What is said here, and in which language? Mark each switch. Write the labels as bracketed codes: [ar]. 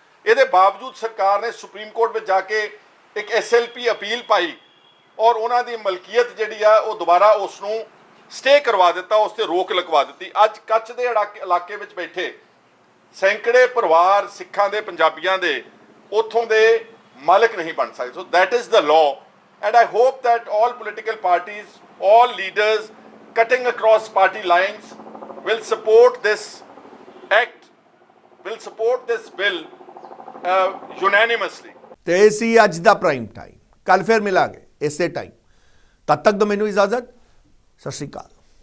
[pa] ਇਹਦੇ ਬਾਵਜੂਦ ਸਰਕਾਰ ਨੇ ਸੁਪਰੀਮ ਕੋਰਟ ਵਿੱਚ ਜਾ ਕੇ ਇੱਕ SLP ਅਪੀਲ ਪਾਈ ਔਰ ਉਹਨਾਂ ਦੀ ਮਲਕੀਅਤ ਜਿਹੜੀ ਆ ਉਹ ਦੁਬਾਰਾ ਉਸ ਨੂੰ ਸਟੇ ਕਰਵਾ ਦਿੱਤਾ, ਉਸ ਤੇ ਰੋਕ ਲਗਵਾ ਦਿੱਤੀ। ਅੱਜ ਕੱਛ ਦੇ ਇਲਾਕੇ ਵਿੱਚ ਬੈਠੇ ਸੈਂਕੜੇ ਪਰਿਵਾਰ ਸਿੱਖਾਂ ਦੇ, ਪੰਜਾਬੀਆਂ ਦੇ ਉੱਥੋਂ ਦੇ ਮਾਲਕ ਨਹੀਂ ਬਣ ਸਕਦੇ। [en] So that is the law and I hope that all political parties, all leaders cutting across party lines will support this act, will support this bill unanimously. [pa] ਤੇ ਇਹ ਸੀ ਅੱਜ ਦਾ ਪ੍ਰਾਈਮ ਟਾਈਮ। ਕੱਲ ਫਿਰ ਮਿਲਾਂਗੇ ਇਸੇ ਟਾਈਮ। ਤਦ ਤੱਕ ਦੋ ਮੈਨੂੰ ਇਜਾਜ਼ਤ। ਸਤਿ ਸ਼੍ਰੀ ਅਕਾਲ।